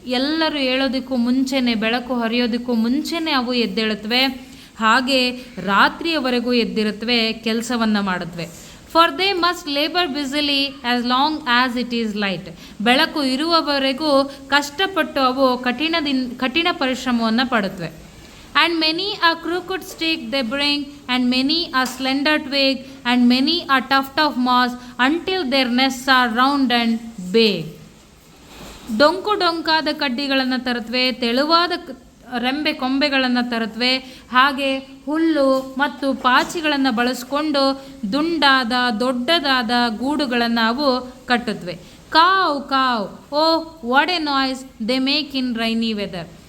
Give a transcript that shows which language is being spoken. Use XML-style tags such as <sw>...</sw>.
<kn>ಎಲ್ಲರೂ ಹೇಳೋದಕ್ಕೂ ಮುಂಚೆನೇ, ಬೆಳಕು ಹರಿಯೋದಕ್ಕೂ ಮುಂಚೆನೇ ಅವು ಎದ್ದೇಳುತ್ತವೆ. ಹಾಗೆ ರಾತ್ರಿಯವರೆಗೂ ಎದ್ದಿರುತ್ತವೆ, ಕೆಲಸವನ್ನು ಮಾಡುತ್ತವೆ.</kn> <en>For they must labour busily as long as it is light.</en> <kn>ಬೆಳಕು ಇರುವವರೆಗೂ ಕಷ್ಟಪಟ್ಟು ಅವು ಕಠಿಣ ಪರಿಶ್ರಮವನ್ನು ಪಡುತ್ತವೆ.</kn> <en>And many a crooked stick they bring, and many a slender twig, and many a tuft of moss, until their nests are round and big.</en> <kn>ಡೊಂಕಾದ ಕಡ್ಡಿಗಳನ್ನು ತರುತ್ತವೆ, ತೆಳುವಾದ ರೆಂಬೆ ಕೊಂಬೆಗಳನ್ನು ತರುತ್ತವೆ. ಹಾಗೆ ಹುಲ್ಲು ಮತ್ತು ಪಾಚಿಗಳನ್ನು ಬಳಸಿಕೊಂಡು ದೊಡ್ಡದಾದ ಗೂಡುಗಳನ್ನು ಅವು ಕಟ್ಟುತ್ತವೆ.</kn> <en>Caw caw, oh what a noise they make in rainy weather.</en>